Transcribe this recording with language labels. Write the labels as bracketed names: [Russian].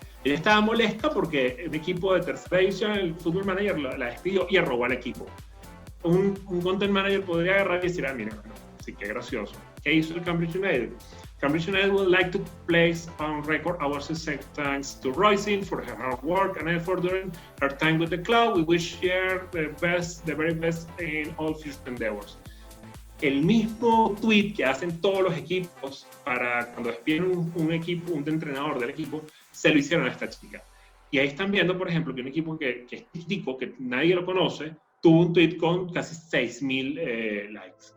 [Spanish] Ella estaba molesta porque un equipo de tercera división, el Football Manager, la despidió y arrobó al equipo. Un content manager podría agarrar y decir, mira, bueno, sí, qué gracioso. ¿Qué hizo el Cambridge United? [English] Cambridge United would like to place on record our sincere thanks to Roisin for her hard work and effort during her time with the club. We wish her the very best in all future endeavors. [Spanish] El mismo tweet que hacen todos los equipos para cuando despiden un entrenador del equipo, se lo hicieron a esta chica. Y ahí están viendo, por ejemplo, que un equipo que es chiquitico, que nadie lo conoce, tuvo un tweet con casi 6,000 likes.